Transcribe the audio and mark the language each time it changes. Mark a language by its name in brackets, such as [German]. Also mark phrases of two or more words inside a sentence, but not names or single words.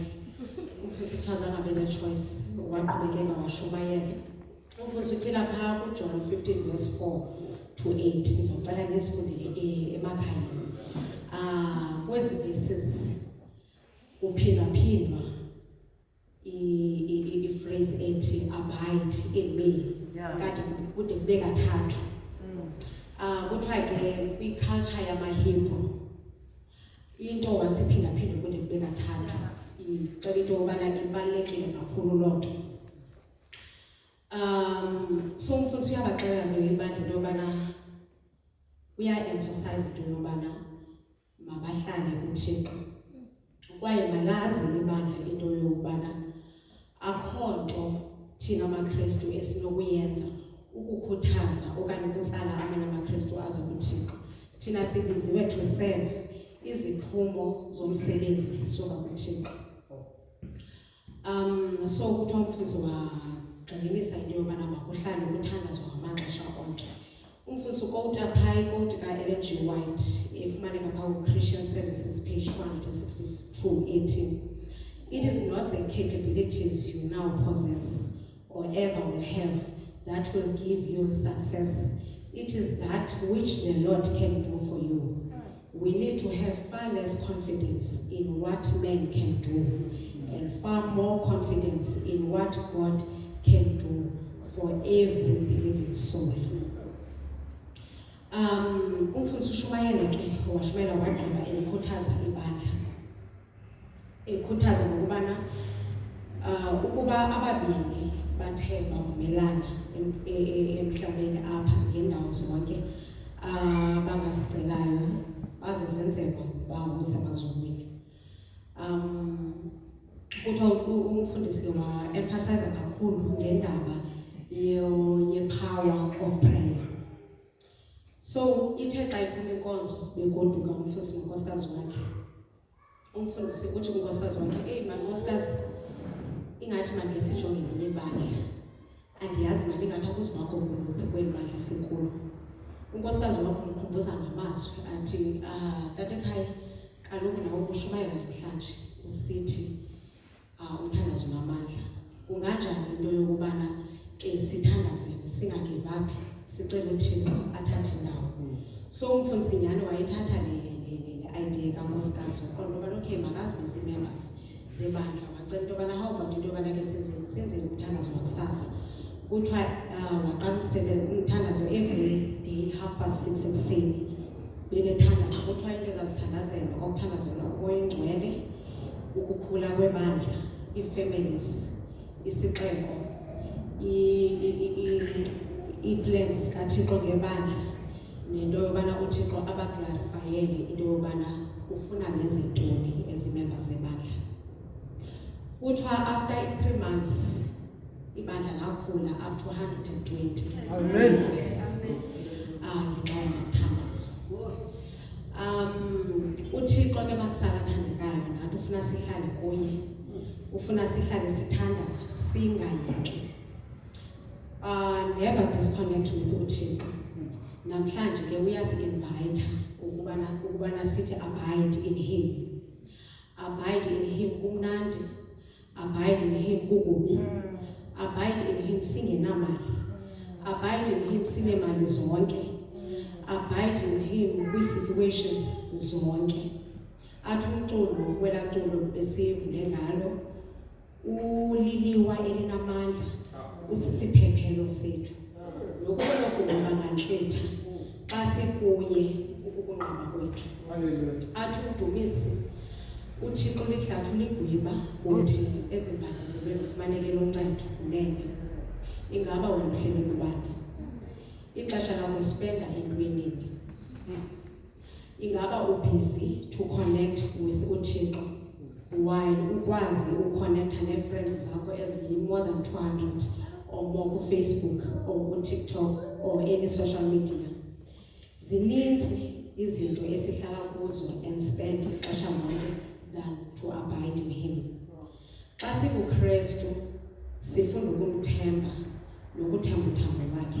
[Xhosa] Umfundisi kuthiwa zangabe ne-choice, waqhubekeka washumayela. Umfundisi utyhila phaa kuJohn 15 verse 4 to 8. Ngizocela ngizifundele emakhaya. Kwezi verses kuphindwaphindwa i-phrase ethi [English] abide in me. [Xhosa] Kanti kude kube kathathu. Kuthiwa ke kwi-culture yamaHebrew into once iphindaphindwe kude kube kathathu ixela into yobana ibalulekile kakhulu loo nto. So umfundisi uyabaxelela ngebandla into yobana uya-emphasize into yobana mabahlale kuThixo, kwaye malazi ibandla into yokubana akho nto thina amaKristu esinokuyenza ukukhuthaza okanye ukutsala amanye amaKristu aze kuThixo. Thina sibiziwe [English] to serve, [Xhosa] iziphumo zomsebenzi zisuka kuThixo. So kuthiwa umfundisi wagxininisa into yobana makuhlale kuthandazwa ngamaxesha onke. Umfundisi ukowuta phaa ikowuti ka-Ellen G. White efumaneka phaa ku-Christian Services page 262:18. [English] It is not the capabilities you now possess or ever will have that will give you success. It is that which the Lord can do for you. We need to have far less confidence in what men can do and far more confidence in what God can do for every believing soul. [Xhosa] Umfundisi uShumayela ke washumayela wagqiba elikhuthaza ibandla ekhuthaza ngokubana ukuba ababini bathe bavumelana emhlabeni apha ngendawo zonke bangazicelayo baze zenzeka basemazulwini. Kuthiwa umfundisi wa-emphasize kakhulu ngendaba ye-power of prayer. So ithe xa iphuma inkonzo begoduka umfundisi nonkosikazi wakhe. Umfundisi uthi kunkosikazi wakhe, "Eyi mani nkosikazi, ingathi mani ngesijonge ngenye ibandla. Andiyazi mani ingathi akuzubakho kulutho kweli bandla sikulo." Unkosikazi wakhe umkhumbuza ngamazwi athi, "Tatekhaya, kaloku nawe ubushumayela namhlanje usithi umthandazo unamandla. Kunganjani into yokubana ke sithandazele singagivaphi sicela uThixo athathe indawo?" So umfundisi nyhani wayethatha le idea kankosikazi waqonda ubana okay, makazibize ii-members zebandla wacela into yobana [English] how about [Xhosa] into yobana ke senzele umthandazo wakusasa. Kuthiwa waqala umthandazo [English] every day [Xhosa] 6:30 ekuseni bebethandaza. Kuthiwa into ezazithandazela okuthandazela umoya ingcwele, ukukhula kwebandla, ii-families, isixeko, ii-plans zikaThixo ngebandla, nento yobana uThixo abaklarifayele into yobana ufuna benze ntoni ezi-members zebandla. Kuthiwa after 3 months ibandla lakhula [English] up to [Xhosa] 120. Amen. Ngenxa yomthandazo. uThixo ke masala athandekayo nathi ufuna sihlale kunye, ufuna sihlale sithandaza singayeki. [English] Never disconnect with uThixo. [Xhosa] Namhlanje ke uyasi-invite ukubana sithi [English] abide in him. Abide in him [Xhosa] kumnandi, [English] abide in him [Xhosa] kukubi, [English] abide in him [Xhosa] singenamali, [English] abide in him [Xhosa] sinemali zonke, [English] abide in him [Xhosa] kwi-situations zonke. Athi umculo kwela culo besivule ngalo, uliliwa elinamandla usisiphephelo sethu. Nokuba kungabangantlitha xa sikuye ukungqaba kwethu. Athi udumisi uThixo lihlathi uligwiba uthi ezimbangazelweni kufumaneke loncedo unene. Ingaba wena uhleli kubani? Ixesha lakho spenda entwenini. Ingaba ubusy [English] to connect with [Xhosa] uThixo while ukwazi uconnecta ne-friends zakho eziyi- [English] more than 200 or more [Xhosa] ku-Facebook or ku-TikTok [English] or any social media. [Xhosa] Zininzi izinto esihlala kuzo [English] and spend [Xhosa] ixesha lonke [English] than to abide in him. [Xhosa] Xa sikuKristu sifunda ukumthemba nokuthemba uthambo lwakhe.